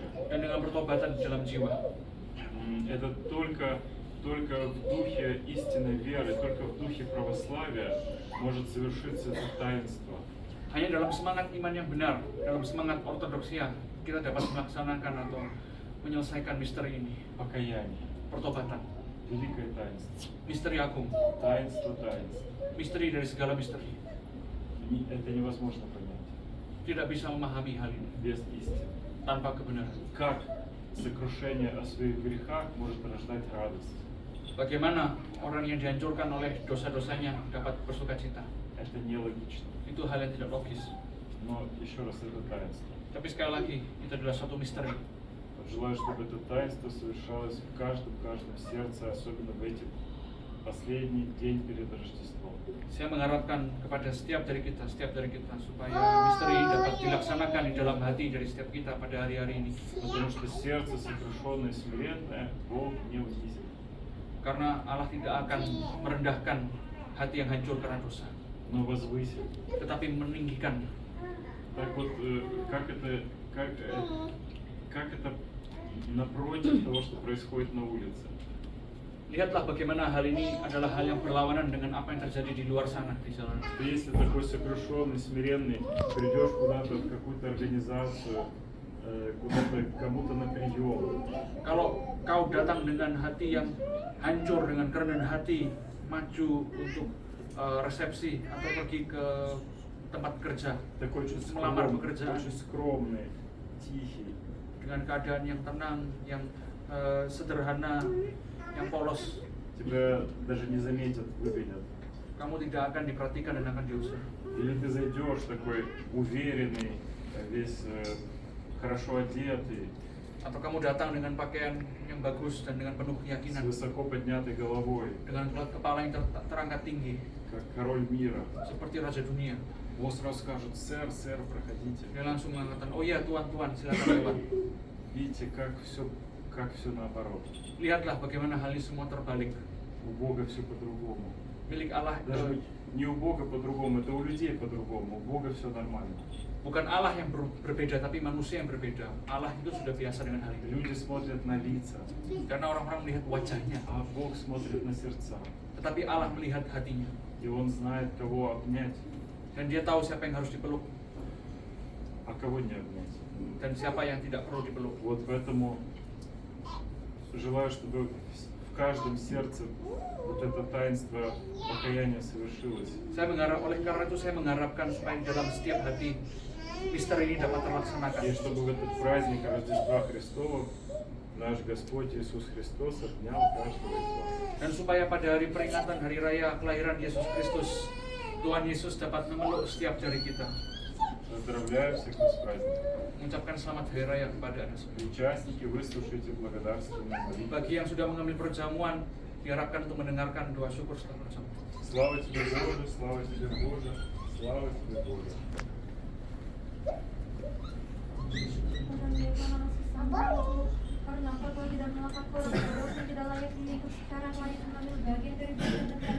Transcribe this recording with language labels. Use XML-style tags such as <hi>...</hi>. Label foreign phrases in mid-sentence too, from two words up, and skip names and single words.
<id>dan dengan pertobatan di dalam jiwa.</id> <ru>Это только в духе истинной веры, только в духе православия может совершиться это таинство.</ru> <id>Hanya dalam semangat iman yang benar, dalam semangat ortodoksia, kita dapat melaksanakan atau menyelesaikan misteri ini.</id> <ru>Покаяние,</ru> <id>Pertobatan,</id> <ru>великое таинство,</ru> <id>misteri agung,</id> <ru>таинство.</ru> <id>misteri dari segala misteri.</id> <ru>Это невозможно понять</ru> <id>Tidak bisa memahami hal ini</id> <ru>без истины.</ru> <id>tanpa kebenaran.</id> <ru>Как сокрушение о своих грехах может рождать радость?</ru> <id>Bagaimana orang yang dihancurkan oleh dosa-dosanya dapat bersukacita?</id> <ru>Это нелогично.</ru> <id>Itu hal yang tidak logis.</id> <ru>Но еще раз, это таинство.</ru> <id>Tapi sekali lagi, itu adalah suatu misteri.</id> <ru>Желаю, чтобы это таинство совершалось в каждом сердце, особенно в эти последний день перед Рождеством.</ru> <id>Saya mengharapkan kepada setiap dari kita supaya misteri ini dapat dilaksanakan di dalam hati dari setiap kita pada hari-hari ini.</id> <ru>Потому что сердце сокрушенное и смиренное Бог не унизит.</ru> <id>Karena Allah tidak akan merendahkan hati yang hancur karena dosa,</id> <ru>Но возвысит.</ru> <id>tetapi meninggikan.</id> <ru>Так вот, как это напротив того, что происходит на улице.</ru> <id>Lihatlah bagaimana hal ini adalah hal yang berlawanan dengan apa yang terjadi di luar sana di jalan.</id> <ru>Если такой сокрушенный, смиренный, придешь куда-то в какую-то организацию, куда-то кому-то на прием,</ru> <id>Kalau kau datang dengan hati yang hancur, dengan kerendahan hati, maju untuk resepsi atau pergi ke tempat kerja,</id> <ru>такой</ru> <id>melamar pekerjaan</id> <ru>очень скромный, тихий,</ru> <id>dengan keadaan yang tenang, yang sederhana, yang polos,</id> <ru>тебя даже не заметят, выгонят.</ru> <id>kamu tidak akan diperhatikan dan akan diusir.</id> <ru>Или ты зайдешь такой уверенный, весь хорошо одетый,</ru> <id>Atau kamu datang dengan pakaian yang bagus dan dengan penuh</id> <ru>с</ru> <id>keyakinan,</id> <ru>высоко поднятой головой,</ru> <id>dengan kepala yang terangkat tinggi,</id> <ru>как король мира.</ru> <id>seperti raja dunia.</id> <ru>Он сразу скажет: сэр, сэр, проходите.</ru> <id>Dia langsung mengatakan, oh iya tuan, silakan lewat.</id> <ru>Видите, как все наоборот.</ru> <id>Lihatlah bagaimana hal ini semua terbalik.</id> <ru>У Бога все по-другому.</ru> <id>Milik Allah</id> <ru>Даже не у Бога по-другому, это у людей по-другому. У Бога все нормально.</ru> <id>bukan Allah yang berbeda, tapi manusia yang berbeda. Allah itu sudah biasa dengan hal itu.</id> <ru>Люди смотрят на лица,</ru> <id>Karena orang-orang melihat wajahnya,</id> <ru>а Бог смотрит на сердца.</ru> <id>tetapi Allah melihat hatinya.</id> <ru>И Он знает, кого обнять,</ru> <id>Dan dia tahu siapa yang harus dipeluk</id> <ru>а кого не обнять.</ru> <id>dan siapa yang tidak perlu dipeluk.</id> <ru>Вот поэтому желаю, чтобы в каждом сердце вот это таинство покаяния совершилось.</ru> <id>Oleh karena itu saya mengharapkan supaya di dalam setiap hati misteri ini dapat terlaksanakan.</id> <ru>И чтобы в этот праздник Рождества Христова наш Господь Иисус Христос обнял каждого из вас.</ru> <id>Dan supaya pada hari peringatan hari raya kelahiran Yesus Kristus, Tuhan Yesus dapat memeluk setiap dari kita.</id> <ru>Поздравляю всех с праздником.</ru> <id>Mengucapkan selamat hari raya kepada Anda semua.</id> <ru>Участники, выслушайте благодарственную молитву.</ru> <id>Bagi yang sudah mengambil perjamuan, diharapkan untuk mendengarkan doa syukur setelah perjamuan.</id> <ru>Слава тебе, Боже, слава тебе, Боже, слава тебе, Боже.</ru> <id>Karena engkau telah tidak melakukan dosa yang tidak layak diikut secara layak mengambil bagian dari badan</id>